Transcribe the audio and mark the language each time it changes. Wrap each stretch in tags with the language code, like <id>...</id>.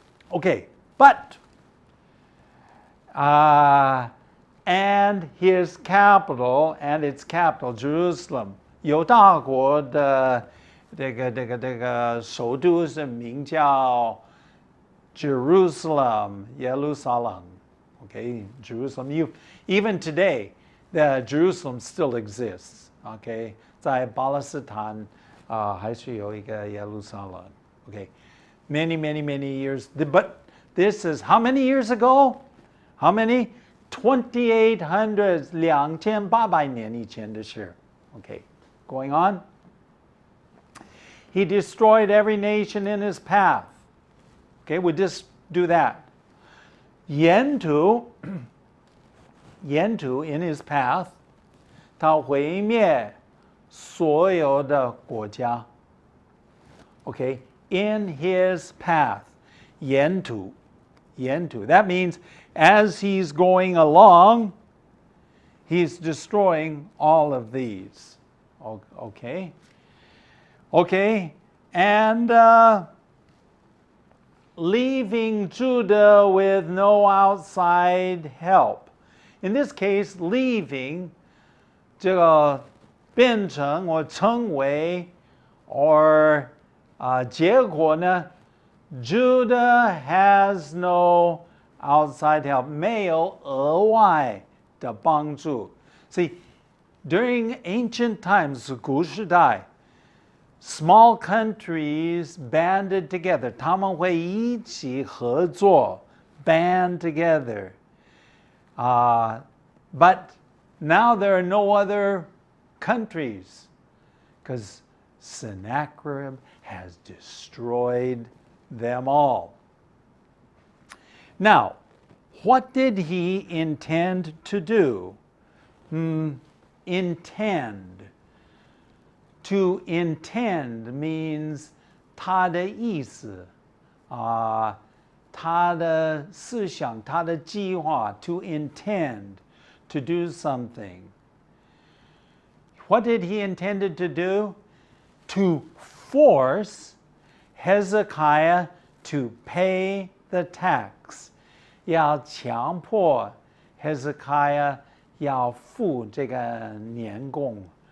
<en>Okay, but and his capital and its capital Jerusalem，</en> <zh>犹大国的这个首都是名叫 Jerusalem， 耶路撒冷。</zh> <en>Okay, Jerusalem. Even today, the Jerusalem still exists. Okay,</en> <zh>在巴勒斯坦还是有一个耶路撒冷。</zh> <en>Okay, many years. But this is how many years ago? How many?</en> <zh>2800 2800年以前的事。</zh> <en>Okay, going on. He destroyed every nation in his path. Okay, we just do that.</en> <zh>沿途</zh> <en>in his path，</en> <zh>他毁灭所有的国家。</zh> <en>Okay, in his path，</en> <zh>沿途。</zh> <en>That means as he's going along, he's destroying all of these. Okay, and leaving Judah with no outside help. In this case, leaving</en> <zh>这个变成或成为</zh> <en>or</en> <zh>结果呢</zh> <en>Judah has no outside help.</en> <zh>没有额外的帮助。</zh> <en>See, during ancient times,</en> <zh>古时代</zh> <en>small countries banded together.</en> <zh>他们会一起合作</zh> <en>band together. But now there are no other countries because Sennacherib has destroyed them all. Now, what did he intend to do? Intend. To intend means</en> <zh>他的意思，他的思想，他的计划。</zh> <en>To intend, to do something. What did he intended to do? To force Hezekiah to pay the tax.</en> <zh>要强迫 Hezekiah 要付这个年贡。</zh>